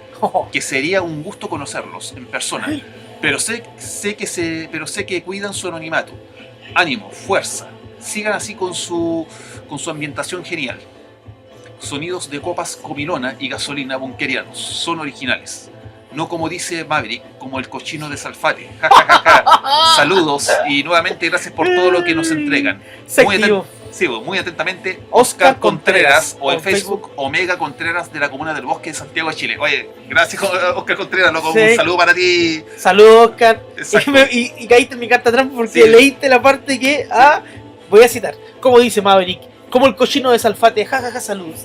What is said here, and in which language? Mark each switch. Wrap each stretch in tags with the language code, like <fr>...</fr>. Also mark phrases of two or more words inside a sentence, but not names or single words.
<es>Que sería un gusto conocerlos en persona, pero sé que cuidan su anonimato. Ánimo, fuerza, sigan así con su ambientación genial. Sonidos de copas comilona y gasolina bunkerianos son originales. No como dice Maverick, como el cochino de Salfate. Ja, ja, ja, ja. Saludos y nuevamente gracias por todo lo que nos entregan. Muy atentamente, Oscar Contreras, o en Facebook, Omega Contreras de la Comuna del Bosque de Santiago de Chile. Oye, gracias Oscar Contreras, loco, un saludo para ti. Saludos, Oscar. Y caíste en mi carta trampa porque leíste la parte que, voy a citar, como dice Maverick, como el cochino de Salfate, jajaja, saludos.</es>